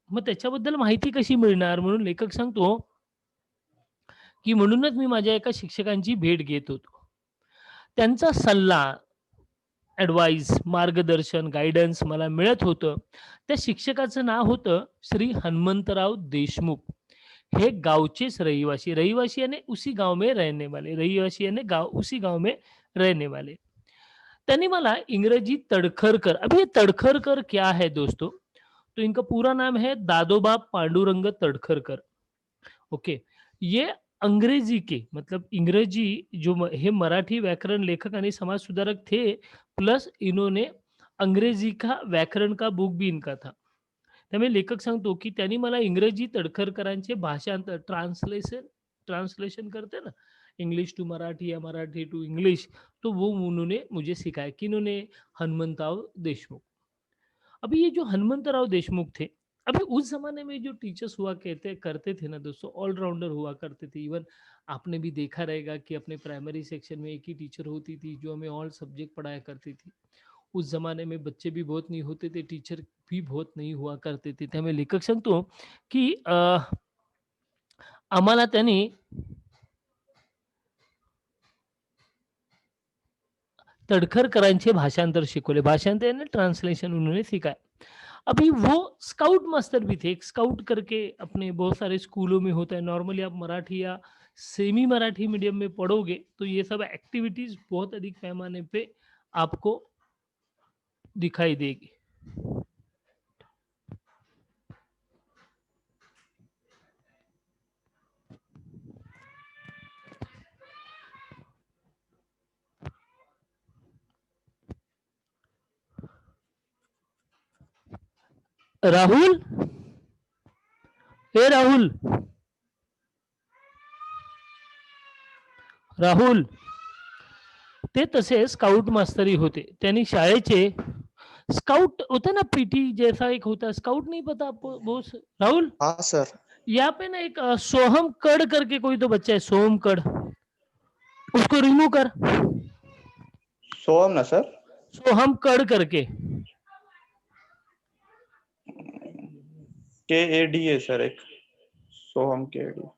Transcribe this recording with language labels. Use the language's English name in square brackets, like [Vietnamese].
[Marathi] मग त्याच्याबद्दल माहिती कशी मिळणार? म्हणून लेखक सांगतो, की म्हणूनच मी माझ्या एका शिक्षकांची भेट घेत होतो. त्यांचा सल्ला, ॲडवाइस, मार्गदर्शन, गाईडन्स मला मिळत होतं. त्या शिक्षकाचं नाव होतं श्री हनुमंतराव देशमुख. हे गावचेच रहिवासी, [Hindi] रहिवासी यानी उसी गाँव में रहने वाले, रहिवासी यानी गाँव, उसी गाँव में रहने वाले. [Marathi] त्यांनी मला इंग्रजी तड़खरकर, [Hindi] अभी ये तड़खरकर क्या है दोस्तों? तो इनका पूरा नाम है दादोबा पांडुरंग तड़खरकर. ओके. ये अंग्रेजी के, मतलब इंग्रजी जो [Marathi] हे मराठी व्याकरण लेखक आणि समाज सुधारक [Hindi] थे, प्लस इन्होंने अंग्रेजी का व्याकरण का बुक भी इनका था. [Marathi] त्यामुळे लेखक सांगतो, की त्यांनी मला इंग्रजी तडखरकरांचे भाषांतर, ट्रांसलेशन ट्रांसलेशन करते ना, इंग्लिश टू मराठी या मराठी टू इंग्लिश, [Hindi] तो वो उन्होंने मुझे सिखाया. किन्होंने? हनुमंतराव देशमुख. अभी ये जो हनुमंतराव देशमुख थे, अभी उस ज़माने में जो टीचर्स हुआ कहते करते थे ना दोस्तों, ऑलराउंडर हुआ करते थे। इवन आपने भी देखा रहेगा कि अपने प्राइमरी सेक्शन में एक ही टीचर होती थी, जो हमें ऑल सब्जेक्ट पढ़ाया करती थी। उस ज़माने में बच्चे भी बहुत नहीं होते थे, टीचर भी बहुत नहीं हुआ करते थे. [Marathi] त्यामुळे लेखक सांगतो, की आम्हाला त्यांनी तडखरकरांचे भाषांतर शिकवले. [Hindi] भाषांतर यानी ट्रांसलेशन उन्होंने सिखाया. अभी वो स्काउट मास्टर भी थे। एक स्काउट करके अपने बहुत सारे स्कूलों में होता है। नॉर्मली आप मराठी या सेमी मराठी मीडियम में पढ़ोगे तो ये सब एक्टिविटीज़ बहुत अधिक पैमाने पे आपको दिखाई देगी. [Marathi] राहुल, हे राहुल, राहुल, ते तसे स्काउट मास्तरी होते. त्यांनी शाळेचे स्काउट होता ना, [Hindi] पीटी जैसा एक होता, स्काउट नहीं पता आपको बोस? राहुल, हाँ सर। यहाँ पे ना एक सोहम कड़ करके कोई तो बच्चा है, सोहम कड़, उसको रिमूव कर. सोहम ना सर? सोहम कड़ करके. KAD है सर एक, सोहम KAD.